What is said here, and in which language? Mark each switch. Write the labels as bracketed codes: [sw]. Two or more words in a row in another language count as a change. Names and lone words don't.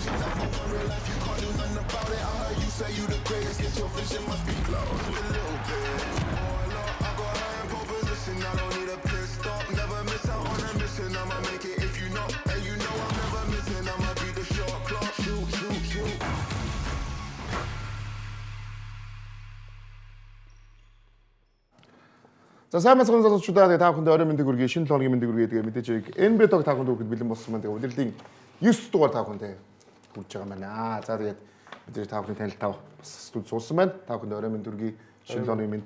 [en] You never want real life, you can't do nothing about it. I heard you say you the greatest, get your vision must be close a little bit. Oh Lord, I got her in pole position, I don't need a pit stop. Never miss out on a mission, I'ma make it if you know. And you know I'm never missing, I'ma be the shot clock. Shoot. [mn] За сайн мэцхан залуучуудаа та бүхэнд орой мэндийг хүргэе, шинэ лоогийн мэндийг хүргэе. Тэгээ мэдээж NBA Talk та бүхэнд хүргэхэд бэлэн болсон маань. Тэгээ удирлын 9 дугаар та бүхэнд хүрж байгаа маань. За тэгээд мэдээж та бүхэний танил тав бас студ суулсан байна. Та бүхэнд орой мэнд хүргэе, шинэ лоогийн мэнд.